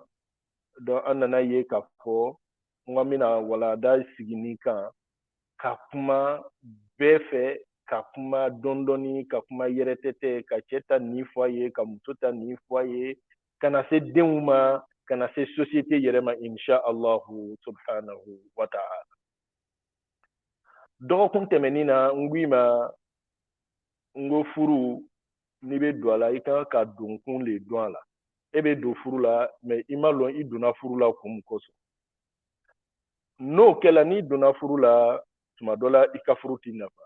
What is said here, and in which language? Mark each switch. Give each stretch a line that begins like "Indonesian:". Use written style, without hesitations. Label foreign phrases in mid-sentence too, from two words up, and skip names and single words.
Bambara: Donc an nana ye k'a fɔ n ko an bɛna walanda sigi nin kan, ka kuma bɛɛ fɛ, ka kuma dɔɔni, ka kuma yɛrɛtɛtɛ, ka cɛ ta nin fɔ a ye, ka muso ta nin fɔ a ye, ka na se denw ma, ka na se société yɛrɛ ma
Arabic: إن شاء الله سبحانه وتعالى.
Bambara: Dɔgɔkun tɛmɛnin na n ko i ma, n ko furu n'i bɛ don a la i kan ka don kun de dɔn a la. E bɛ don furu la mais i ma dɔn i donna furu la kun min kosɔn. N'o kɛla n'i donna furu la tuma dɔ la i ka furu t'i nafa.